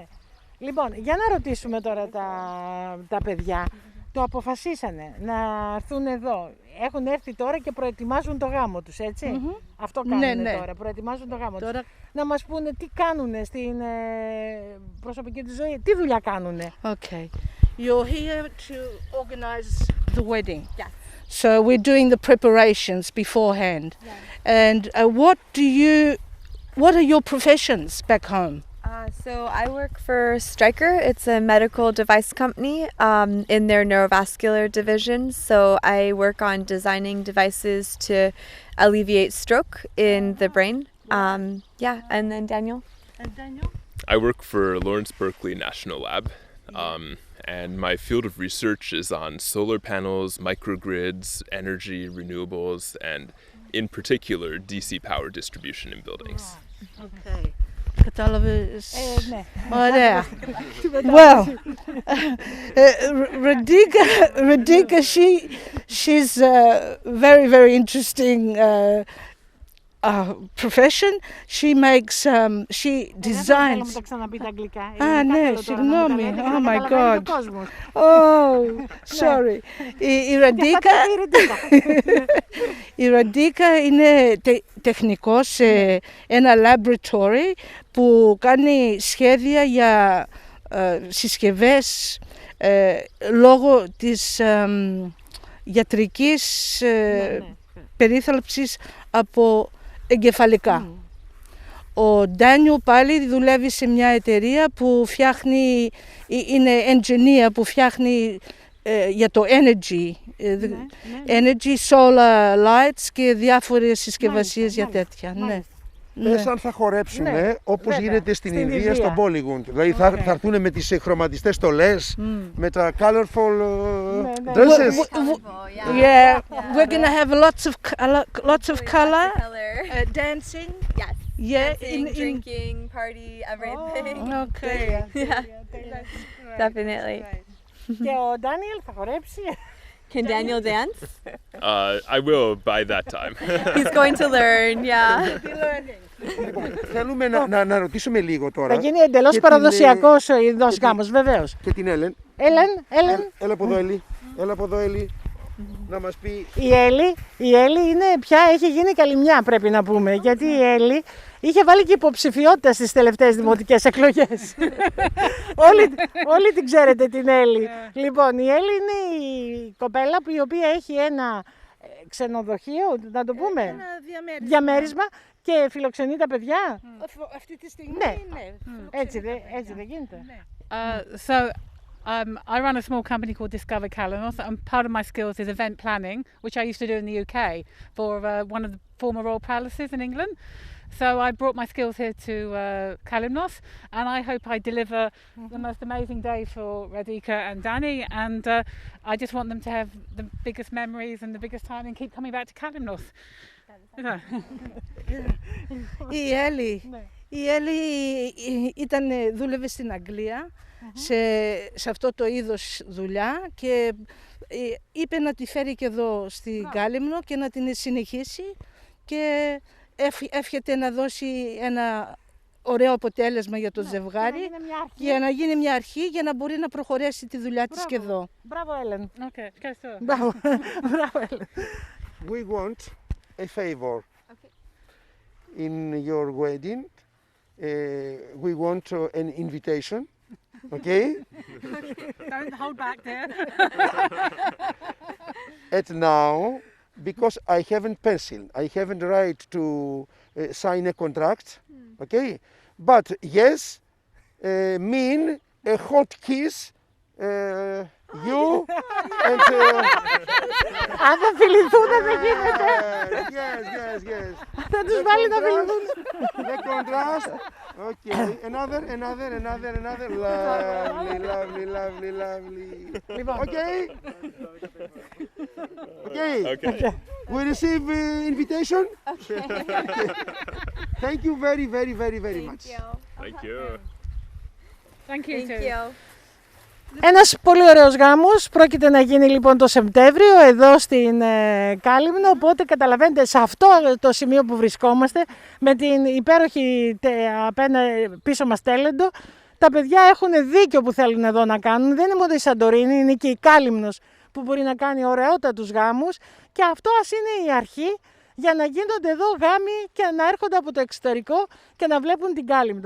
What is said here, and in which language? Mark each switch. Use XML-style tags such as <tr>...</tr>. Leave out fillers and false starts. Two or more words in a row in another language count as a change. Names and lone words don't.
<el>Λοιπόν, για να ρωτήσουμε τώρα τα παιδιά. Το αποφασίσανε να έρθουν εδώ. Έχουν έρθει τώρα και προετοιμάζουν το γάμο τους, έτσι. Mm-hmm. Αυτό κάνουν, ναι, ναι, τώρα, προετοιμάζουν το γάμο τους. Να μας πούνε τι κάνουν στην προσωπική τους ζωή, τι δουλειά κάνουν.</el> <en>Okay. You're here to organize the wedding. Yeah. So we're doing the preparations beforehand. Yeah. And what are your professions back home? So I work for Stryker. It's a medical device company in their neurovascular division. So I work on designing devices to alleviate stroke in the brain. And then Daniel? I work for Lawrence Berkeley National Lab. And my field of research is on solar panels, microgrids, energy, renewables, and in particular DC power distribution in buildings.</en> <el>Okay. Κατάλαβες. Ναι. Ωραία.</el> <en>Well, Redica, she's a very, very interesting profession. She makes, she designs.</en> <el>Ναι, συγγνώμη.</el> <en>Oh my God. Oh, sorry.</en> <el>Η Redica είναι τεχνικός σε ένα laboratory που κάνει σχέδια για συσκευές λόγω της γιατρικής περίθαλψης από εγκεφαλικά. Ο Ντάνιου πάλι δουλεύει σε μια εταιρεία που φτιάχνει, είναι engineer που φτιάχνει για το</el> <en>energy, energy, solar lights</en> <el>και διάφορες συσκευασίες για τέτοια. Ναι. Πες αν θα χορέψουν όπως γίνεται στην Ινδία, στο Bollywood. Δηλαδή θα έρθουν με τις χρωματιστές στολές, με τα</el> <en>colorful dresses. Yeah, we're going to have lots of color, dancing. Yes. Yeah, dancing, drinking, party, everything. Oh, okay. Yeah, definitely.</en> <el>Και ο Daniel θα χορέψει.</el> <en>Can Daniel dance? I will by that time. He's going to learn, yeah.</en> <el>Θέλουμε να ρωτήσουμε λίγο τώρα. Θα γίνει εντελώς παραδοσιακός ο Ινδικός Γάμος, βεβαίως. Και την Έλεν. Έλεν. Έλα από εδώ, Έλλη. Έλα από εδώ, Έλλη. να μας πει. Η Έλλη είναι πια, έχει γίνει καλυμνιά πρέπει να πούμε, γιατί η Έλλη είχε βάλει και υποψηφιότητα στις τελευταίες δημοτικές εκλογές. όλοι την ξέρετε την Έλλη. Λοιπόν, η Έλλη είναι η κοπέλα η οποία έχει ένα ξενοδοχείο, να το πούμε, Ένα διαμέρισμα και φιλοξενεί τα παιδιά. Αυτή τη στιγμή Ναι. ναι. Έτσι δεν γίνεται.</el> <en>So I run a small company called Discover Kalymnos, and part of my skills is event planning, which I used to do in the UK for one of the former royal palaces in England. So I brought my skills here to Kalymnos, and I hope I deliver the most amazing day for Radhika and Danny, and I just want them to have the biggest memories and the biggest time and keep coming back to Kalymnos.</en> <el>Η Έλλη δούλευε στην Αγγλία σε αυτό το είδος δουλειά και είπε να τη φέρει και εδώ στην Κάλυμνο και να την συνεχίσει και εύχεται να δώσει ένα ωραίο αποτέλεσμα για το ζευγάρι για να γίνει μια αρχή για να μπορεί να προχωρέσει τη δουλειά της και εδώ. Μπράβο, Έλεν. Μπράβο, Έλεν.</el> <en>We want a favor. In your wedding, we want an invitation. Okay? Don't hold back there. And now, because I haven't pencil, I haven't right to sign a contract. Okay? But yes, mean a hot kiss. You and</en> <el>Αν θα φιληθούν δεν γίνεται.</el> <en>yes.</en> <el>Θα τους βάλει να φιληθούν.</el> <en>The contrast. Okay. Another. Lovely. Okay. We receive invitation. Okay. Thank you very much. Thank you. Thank you. Thank you.</en> <el>Ένας πολύ ωραίος γάμος πρόκειται να γίνει λοιπόν το Σεπτέμβριο εδώ στην Κάλυμνο, οπότε καταλαβαίνετε σε αυτό το σημείο που βρισκόμαστε με την υπέροχη πίσω μας τέλεντο, τα παιδιά έχουν δίκιο που θέλουν εδώ να κάνουν, δεν είναι μόνο η Σαντορίνη, είναι και η Κάλυμνος που μπορεί να κάνει ωραιότατους γάμους και αυτό ας είναι η αρχή για να γίνονται εδώ γάμοι και να έρχονται από το εξωτερικό και να βλέπουν την Κάλυμνο.</el>